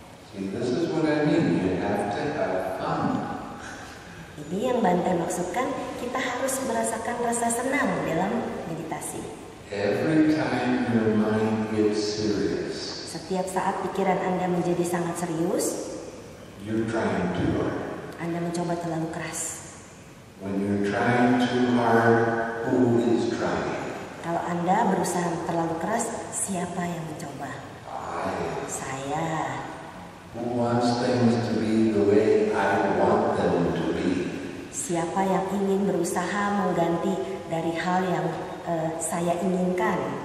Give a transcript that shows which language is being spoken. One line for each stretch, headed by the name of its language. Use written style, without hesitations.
English: See, this is what I mean. You have to have fun.
Indonesian: Ini yang Bante maksudkan, kita harus merasakan rasa senang dalam meditasi.
English: Every time your mind gets serious,
Indonesian: Setiap saat pikiran Anda menjadi sangat serius,
English: you're trying too hard.
Indonesian: Anda mencoba terlalu keras.
English: When you're trying too hard, who is trying?
Indonesian: Kalau Anda berusaha terlalu keras, siapa yang mencoba? Saya.
English: Who wants things to be the way I want them to be?
Indonesian: Siapa yang ingin berusaha mengganti dari hal yang saya inginkan?